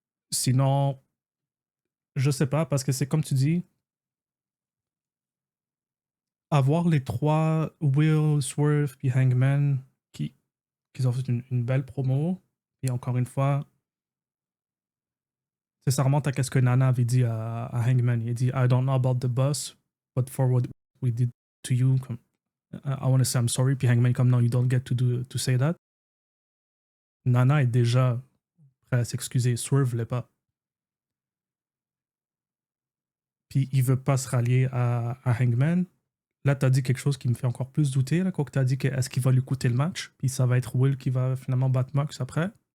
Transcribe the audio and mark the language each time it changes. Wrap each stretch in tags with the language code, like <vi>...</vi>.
<fr>Sinon, je sais pas, parce que c'est comme tu dis, avoir les 3 Will, Swerve puis Hangman qui ont fait une belle promo. Et encore une fois, ça remonte à ce que Nana avait dit à Hangman. Il a dit</fr> <en>I don't know about the boss, but for what we did to you, I want to say I'm sorry.</en> <fr>Puis Hangman comme non,</fr> <en>you don't get to say that.</en> <fr>Nana est déjà prêt à s'excuser. Swerve l'est pas. Puis il veut pas se rallier à Hangman. Là, tu as dit quelque chose qui me fait encore plus douter. Là, quand tu as dit que est-ce qu'il va lui coûter le match, puis ça va être Will qui va finalement battre Mox après.</fr>